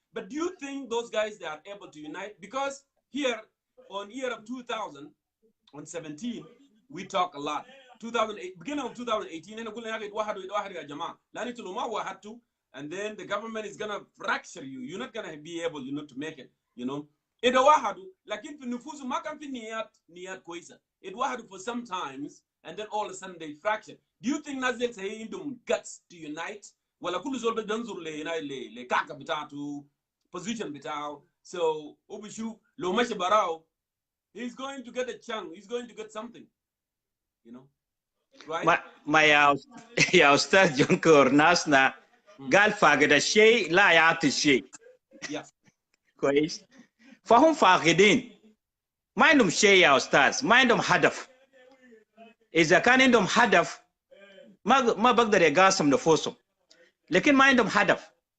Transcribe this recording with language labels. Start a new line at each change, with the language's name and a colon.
English: But do you think those guys they are able to unite? Because here on year of 2017 we talk a lot. 2008 beginning of 2018
Arabic: احنا قلنا يا اخي اتوحدوا يا جماعه لان انتوا لو ما وحدتوا
English: and then the government is gonna fracture you. You're not gonna be able to make it.
Arabic: اتوحدوا لكن في النفوس ما كان في نيات كويسه.
English: اتوحدوا for some times and then all of a sudden they fracture. Do you think
Arabic: ناس زي عندهم
English: guts to unite
Arabic: ولا كل زول بده ينظر لكعكه بتاعته
English: position بتاعه so
Arabic: وبشوف لو مشي براو
English: he's going to get a chunk, he's going to get something, right?
Arabic: ما يا استاذ جونكور ناسنا قال فاقد الشيء لا يعطي الشيء. كويس. فهم فاقدين ما عندهم شيء يا استاذ، ما عندهم هدف. اذا كان عندهم هدف ما بقدر يقاسم نفوسهم، لكن ما عندهم هدف.